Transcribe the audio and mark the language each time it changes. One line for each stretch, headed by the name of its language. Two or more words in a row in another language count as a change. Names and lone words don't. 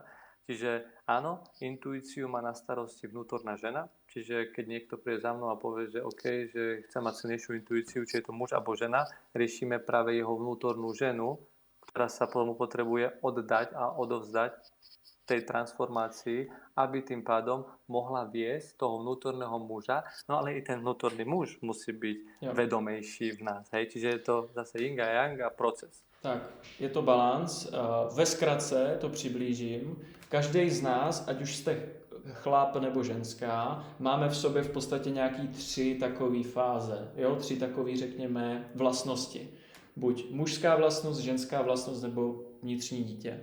Slovak: Čiže áno, intuíciu má na starosti vnútorná žena, čiže keď niekto príde za mnou a povie, že OK, že chce mať silnejšiu intuíciu, či je to muž alebo žena, riešime práve jeho vnútornú ženu, ktorá sa tomu potrebuje oddať a odovzdať tej transformácii, aby tým pádom mohla viesť toho vnútorného muža, no ale i ten vnútorný muž musí byť vedomejší v nás. Hej? Čiže je to zase yin a yang a proces. Tak, je to balans.
Czech: Ve zkratce to přiblížím. Každý z nás, ať už jste chlap nebo ženská, máme v sobě v podstatě nějaký 3 takové fáze. 3 takové, řekněme, vlastnosti. Buď mužská vlastnost, ženská vlastnost nebo vnitřní dítě.